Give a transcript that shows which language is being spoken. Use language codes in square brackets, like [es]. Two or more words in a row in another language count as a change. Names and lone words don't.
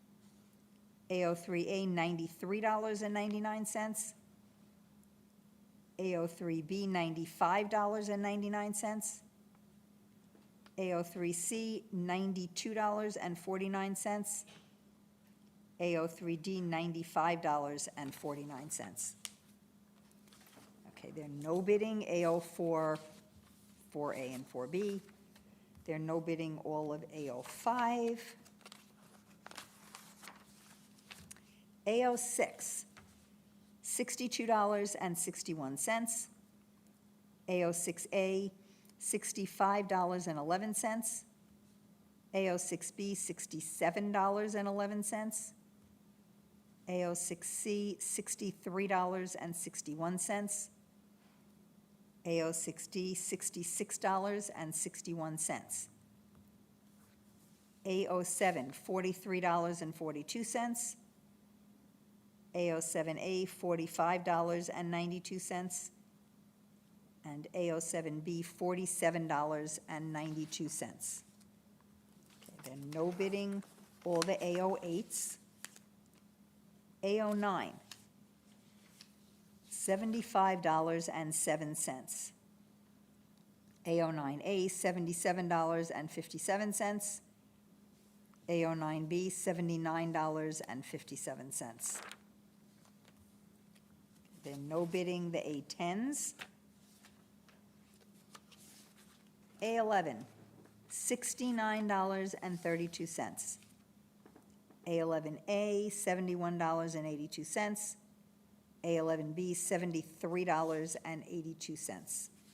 [en] AO3A, $93.99. AO3B, $95.99. AO3C, $92.49. AO3D, $95.49. Okay, they're no bidding AO4, 4A and 4B. They're no bidding all of AO5. AO6, $62.61. AO6A, $65.11. AO6B, $67.11. AO6C, $63.61. AO6D, $66.61. AO7, $43.42. AO7A, $45.92. And AO7B, $47.92. Okay, then no bidding all the AO8s. AO9, $75.07. AO9A, $77.57. AO9B, $79.57. Then no bidding the A10s. A11, $69.32. A11A, $71.82. A11B, $73.82.